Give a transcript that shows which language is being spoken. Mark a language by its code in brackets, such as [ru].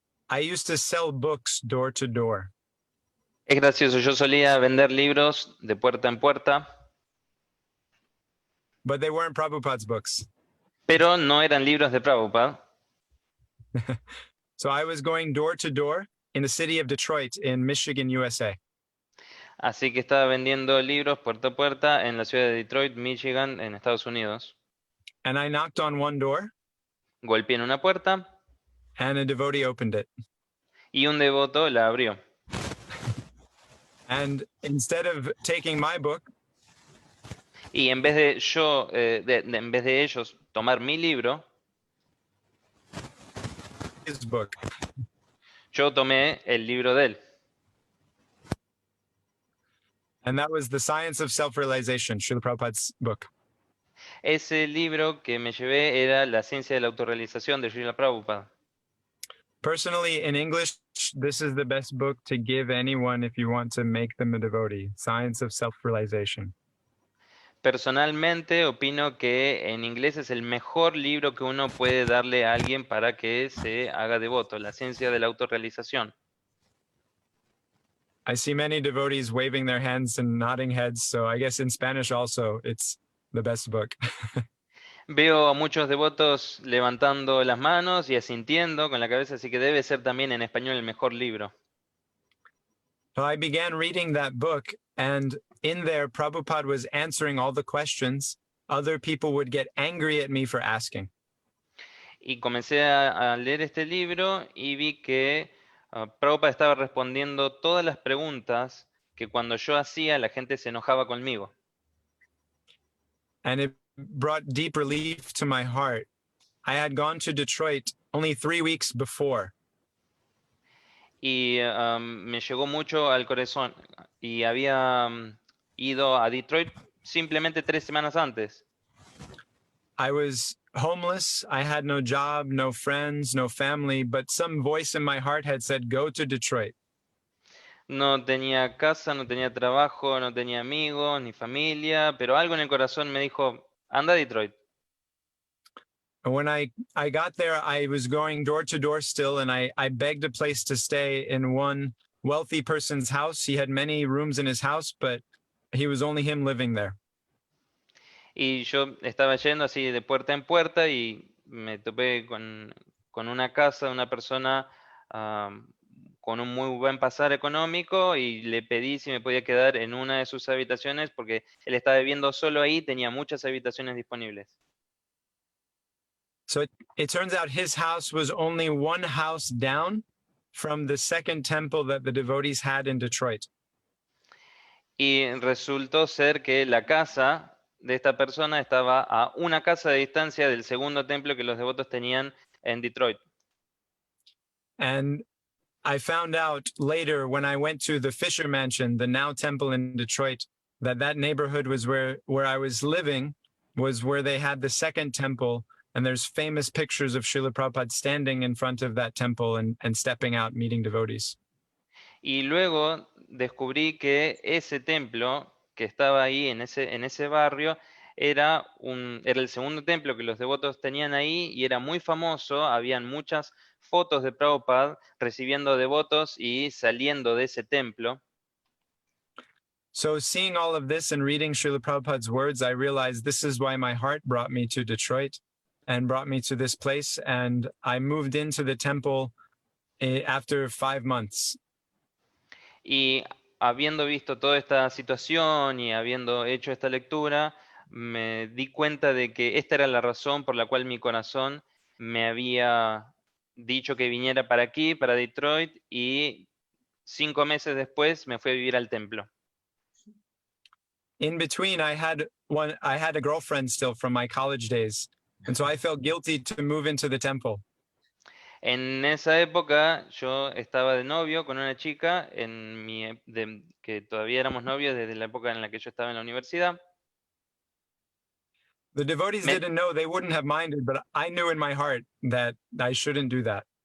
[en] I used to sell books door to door. [es] Es gracioso, yo solía vender libros de puerta en puerta, [en] But they weren't Prabhupada's books. [es] pero no eran libros de Prabhupada. [en] So I was going door to door in the city of Detroit in Michigan, USA. [es] Así que estaba vendiendo libros puerta a puerta en la ciudad de Detroit, Michigan, en Estados Unidos. [en] And I knocked on one door. [es] Golpeé en una puerta. [en] And a devotee opened it. [es] Y un devoto la abrió. [en] And instead of taking my book, [es] y en vez de yo, en vez de ellos tomar mi libro, [en] his book. [es] Yo tomé el libro de él. [en] And that was The Science of Self-Realization, Srila Prabhupada's book. [es] Ese libro que me llevé era La ciencia de la autorrealización de Srila Prabhupada. [en] Personally, in English, this is the best book to give anyone if you want to make them a devotee, Science of Self-Realization. [es] Personalmente opino que en inglés es el mejor libro que uno puede darle a alguien para que se haga devoto, La ciencia de la autorrealización. [en] I see many devotees waving their hands and nodding heads, so I guess in Spanish also it's the best book. [es] Veo a muchos devotos levantando las manos y asintiendo con la cabeza, así que debe ser también en español el mejor libro. [en] So I began reading that book, and in there, Prabhupada was answering all the questions. Other people would get angry at me for asking. [es] Y comencé a leer este libro y vi que Prabhupada estaba respondiendo todas las preguntas que cuando yo hacía la gente se enojaba conmigo. [en] And it brought deep relief to my heart. I had gone to Detroit only 3 weeks before. [es] Y me llegó mucho al corazón. Y había ido a Detroit simplemente 3 semanas antes. [en] I was homeless. I had no job, no friends, no family, but some voice in my heart had said, go to Detroit. [es] No tenía casa, no tenía trabajo, no tenía amigos, ni familia, pero algo en el corazón me dijo, anda a Detroit. [en] And when I got there, I was going door to door still, and I begged a place to stay in one wealthy person's house. He had many rooms in his house, but he was only him living there. [es] Y yo estaba yendo así de puerta en puerta y me topé con una casa de una persona con un muy buen pasar económico y le pedí si me podía quedar en una de sus habitaciones porque él estaba viviendo solo ahí, tenía muchas habitaciones disponibles. [en] So it turns out his house was only one house down from the second temple that the devotees had in Detroit. [es] Y resultó ser que la casa de esta persona estaba a una casa de distancia del segundo templo que los devotos tenían en Detroit. [en] And I found out later when I went to the Fisher Mansion, the now temple in Detroit, that neighborhood was where I was living, was where they had the second temple. And there's famous pictures of Srila Prabhupada standing in front of that temple and stepping out, meeting devotees. [es] Y luego descubrí que ese templo que estaba ahí en ese barrio era el segundo templo que los devotos tenían ahí y era muy famoso, habían muchas fotos de Prabhupada recibiendo devotos y saliendo de ese templo. [en] So seeing all of this and reading Srila Prabhupada's words, I realized this is why my heart brought me to Detroit and brought me to this place. And I moved into the temple after 5 months. [es] Y habiendo visto toda esta situación y habiendo hecho esta lectura, me di cuenta de que esta era la razón por la cual mi corazón me había dicho que viniera para aquí, para Detroit, y 5 meses después me fui a vivir al templo. [en] In between, I had a girlfriend still from my college days, and so I felt guilty to move into the temple. [es] En esa época yo estaba de novio con una chica que todavía éramos novios desde la época en la que yo estaba en la universidad. [en] The devotees didn't know, they wouldn't have minded, but I knew in my heart that I shouldn't do that.